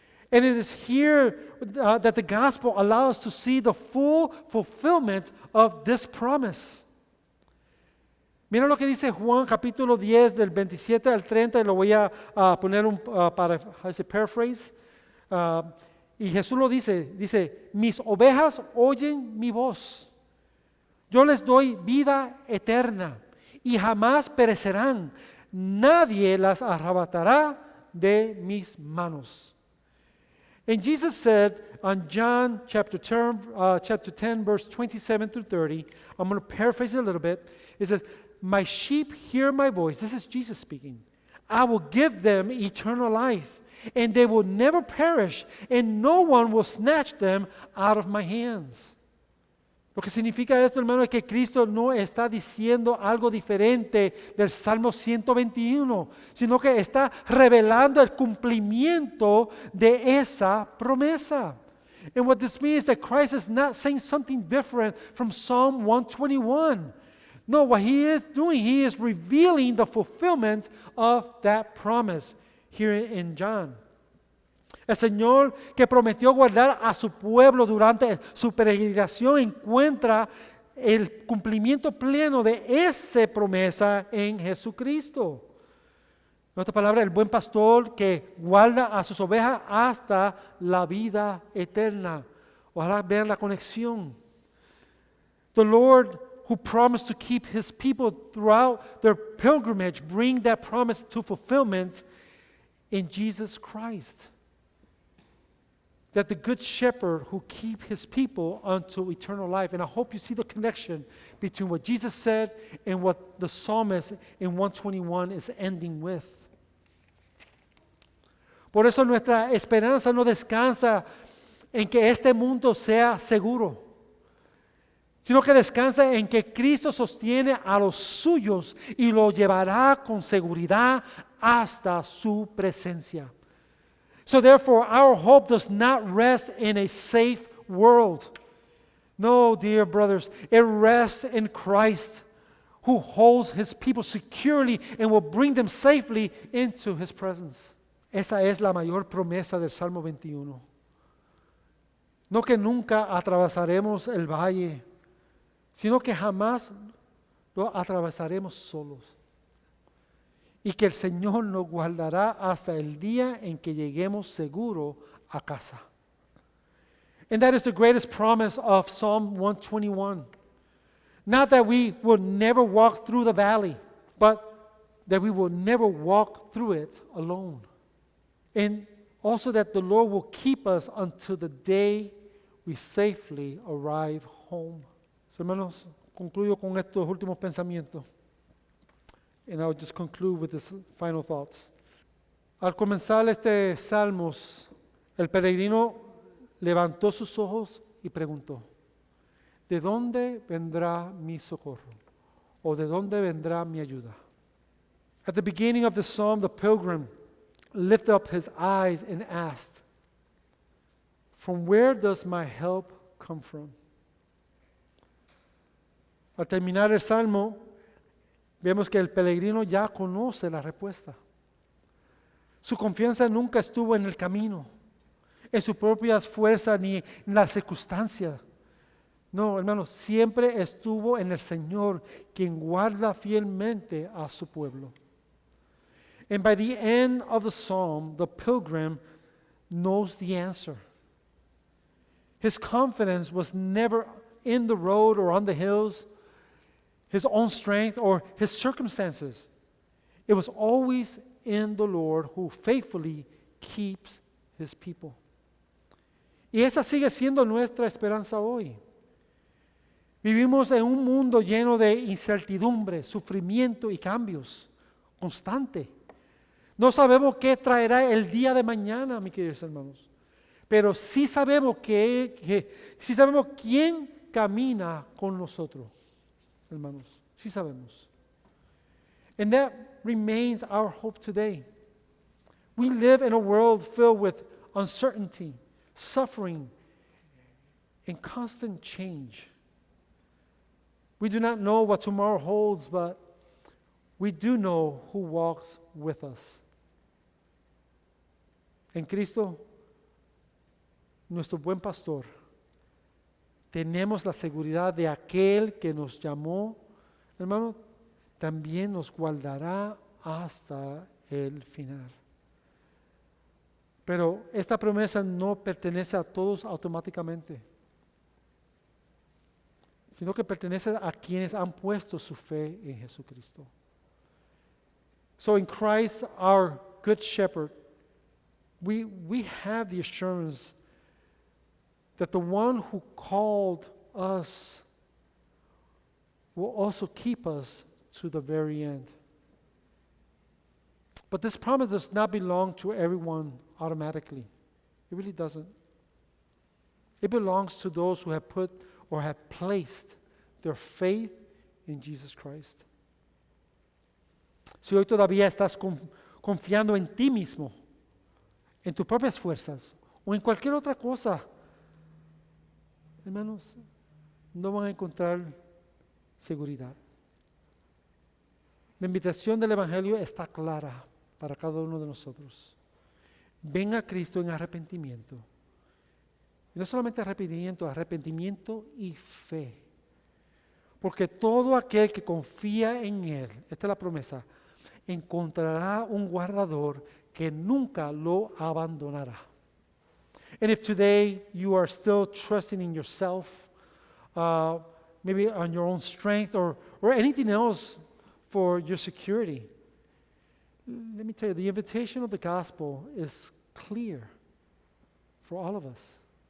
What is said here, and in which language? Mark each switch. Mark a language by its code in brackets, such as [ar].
[en] And it is here that the gospel allows us to see the full fulfillment of this promise. [es] Mira lo que dice Juan capítulo 10 del 27 al 30, y lo voy a poner para paraphrase. Y Jesús lo dice, mis ovejas oyen mi voz. Yo les doy vida eterna y jamás perecerán. Nadie las arrebatará de mis manos. [en] And Jesus said on John chapter 10, verse 27 through 30, I'm going to paraphrase it a little bit. It says, my sheep hear my voice. This is Jesus speaking. I will give them eternal life, and they will never perish, and no one will snatch them out of my hands. [es] Lo que significa esto, hermano, es que Cristo no está diciendo algo diferente del Salmo 121, sino que está revelando el cumplimiento de esa promesa. [en] And what this means is that Christ is not saying something different from Psalm 121. No, what he is doing, he is revealing the fulfillment of that promise here in John. [es] El Señor que prometió guardar a su pueblo durante su peregrinación encuentra el cumplimiento pleno de esa promesa en Jesucristo. En otras palabras, el buen pastor que guarda a sus ovejas hasta la vida eterna. Ojalá vean la conexión. [en] The Lord who promised to keep his people throughout their pilgrimage bring that promise to fulfillment in Jesus Christ. That the good shepherd who keep his people unto eternal life. And I hope you see the connection between what Jesus said and what the psalmist in 121 is ending with. [es] Por eso nuestra esperanza no descansa en que este mundo sea seguro, sino que descansa en que Cristo sostiene a los suyos y lo llevará con seguridad hasta su presencia. [en] So therefore, our hope does not rest in a safe world. No, dear brothers, it rests in Christ, who holds his people securely and will bring them safely into his presence. [es] Esa es la mayor promesa del Salmo 21. No que nunca atravesaremos el valle, sino que jamás lo atravesaremos solos. Y que el Señor nos guardará hasta el día en que lleguemos seguro a casa. [en] And that is the greatest promise of Psalm 121. Not that we will never walk through the valley, but that we will never walk through it alone. And also that the Lord will keep us until the day we safely arrive home. [es] So, hermanos, concluyo con estos últimos pensamientos. [en] And I'll just conclude with these final thoughts. [es] Al comenzar este Salmos, el peregrino levantó sus ojos y preguntó, ¿de dónde vendrá mi socorro? ¿O de dónde vendrá mi ayuda? [en] At the beginning of the psalm, the pilgrim lifted up his eyes and asked, "From where does my help come from?" [es] Al terminar el Salmo, vemos que el peregrino ya conoce la respuesta. Su confianza nunca estuvo en el camino, en sus propias fuerzas ni en las circunstancias. No, hermanos, siempre estuvo en el Señor, quien guarda fielmente a su pueblo. [en] And by the end of the psalm, the pilgrim knows the answer. His confidence was never in the road or on the hills, his own strength or his circumstances. It was always in the Lord who faithfully keeps his people. [es] Y esa sigue siendo nuestra esperanza hoy. Vivimos en un mundo lleno de incertidumbre, sufrimiento y cambios constante. No sabemos qué traerá el día de mañana, mis queridos hermanos, pero sí sabemos sí sabemos quién camina con nosotros, hermanos. Sí sabemos. [en] And that remains our hope today. We live in a world filled with uncertainty, suffering, and constant change. We do not know what tomorrow holds, but we do know who walks with us. [es] En Cristo, nuestro buen pastor, tenemos la seguridad de aquel que nos llamó, hermano, también nos guardará hasta el final. Pero esta promesa no pertenece a todos automáticamente, sino que pertenece a quienes han puesto su fe en Jesucristo. [en] So in Christ, our good shepherd, we have the assurance that the one who called us will also keep us to the very end. But this promise does not belong to everyone automatically. It really doesn't. It belongs to those who have put or have placed their faith in Jesus Christ. [es] Si hoy todavía estás confiando en ti mismo, en tus propias fuerzas o en cualquier otra cosa, hermanos, no van a encontrar seguridad. La invitación del Evangelio está clara para cada uno de nosotros. Ven a Cristo en arrepentimiento. Y no solamente arrepentimiento, arrepentimiento y fe. Porque todo aquel que confía en Él, esta es la promesa, encontrará un guardador que nunca lo abandonará. [en] And if today you are still trusting in yourself, maybe on your own strength or anything else for your security, let me tell you, the invitation of the gospel is clear for all of us.